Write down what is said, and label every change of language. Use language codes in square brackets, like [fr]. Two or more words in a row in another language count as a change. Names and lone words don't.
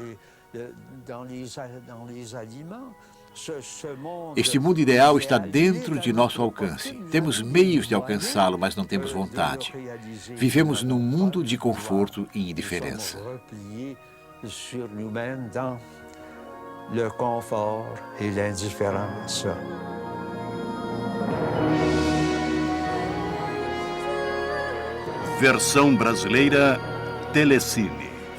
[pt] Este mundo ideal está dentro de nosso alcance. Temos meios de alcançá-lo, mas não temos vontade. Vivemos num mundo de conforto e indiferença. [fr] le confort et l'indifférence. [pt] Versão brasileira Telecine.